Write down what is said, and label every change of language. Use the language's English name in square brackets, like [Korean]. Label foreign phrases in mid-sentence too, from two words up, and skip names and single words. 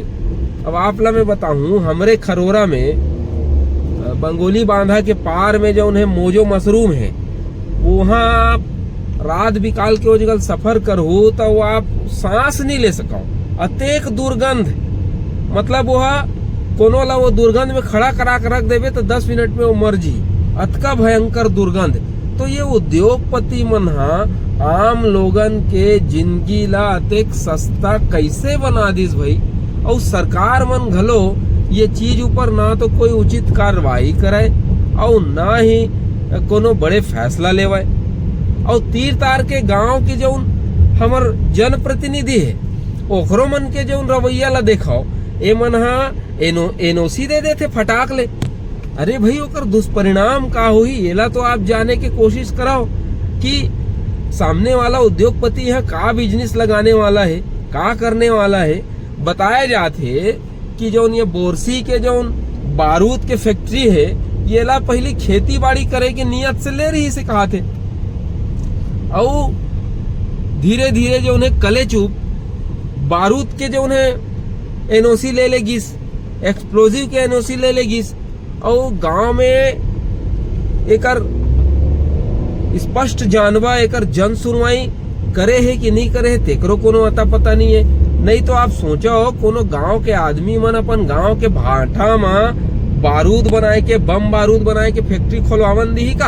[Chhattisgarhi] अब आप लोग मैं बताऊं हमरे खरोरा में बंगोली बांधा के पार में जो उन्हें मोजो मशरूम है, वहाँ रात बिकाल के वो जगह सफर करो तो वो आप सांस नहीं ले सको, अतेक दुर्गंध। मतलब वह कोनो ला वो दुर्गंध में खड़ा करा कर रख देवे तो 10 मिनट में वो मर जी, अतका भयंकर दुर्गंध। तो ये उद्योगपति मन आम लोगन के जिंदगी ला अतेक सस्ता कैसे बना दीस भाई। और सरकार मन घलो ये चीज ऊपर ना तो कोई उचित कार्रवाई करे और ना ही कोनो बड़े फैसला लेवे। और तीर तार के गांव के जो हमर जनप्रतिनिधि है ओकरो मन के जो रवैया ला देखो, ए मन एनओसी दे देते फटाक ले। अरे भाई ओकर दुष्परिणाम का हुई एला तो आप जाने की कोशिश कराओ कि सामने वाला उद्योगपति यहाँ का बिजनेस लगाने वाला है, का करने वाला है। बताया जाते कि जो ये बोरसी के जो बारूद के फैक्ट्री है ये ला पहले खेती बाड़ी करे के नियत से ले रही से कहा थे। और धीरे धीरे जो उन्हें कले चुप बारूद के जो उन्हें एनओसी ले लेगिस, एक्सप्लोजिव के एनओसी ले लेगिस। और गांव में एकर स्पष्ट जानवा, एकर जन सुनवाई करे है कि नहीं करे है तेकरो कोनो अता पता नहीं है। नहीं तो आप सोचो कोनो गांव के आदमी मन अपन गांव के भाटा में बारूद बनाए के, बम बारूद बनाए के फैक्ट्री खोलवावन दी का।